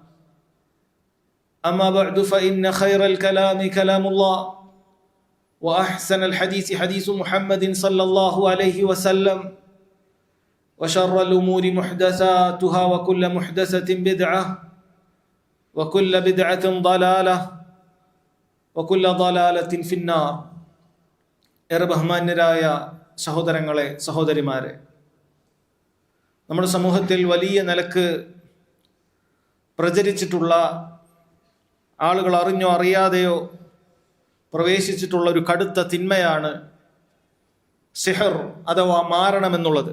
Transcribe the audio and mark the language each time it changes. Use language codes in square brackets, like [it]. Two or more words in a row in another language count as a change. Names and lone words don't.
[ar] أما بعد فإن خير الكلام كلام الله وأحسن الحديث حديث محمد صلى الله عليه وسلم وشر الأمور محدثاتها وكل محدثة بدعة وكل بدعة ضلالة وكل ضلالة في النار. [ml] ഏറെ ബഹുമാന്യരായ സഹോദരങ്ങളെ, സഹോദരിമാരെ, നമ്മുടെ സമൂഹത്തിൽ വലിയ നിലക്ക് പ്രചരിച്ചിട്ടുള്ള, ആളുകൾ അറിഞ്ഞോ അറിയാതെയോ പ്രവേശിച്ചിട്ടുള്ള ഒരു കടുത്ത തിന്മയാണ് സിഹർ അഥവാ മാരണമെന്നുള്ളത്.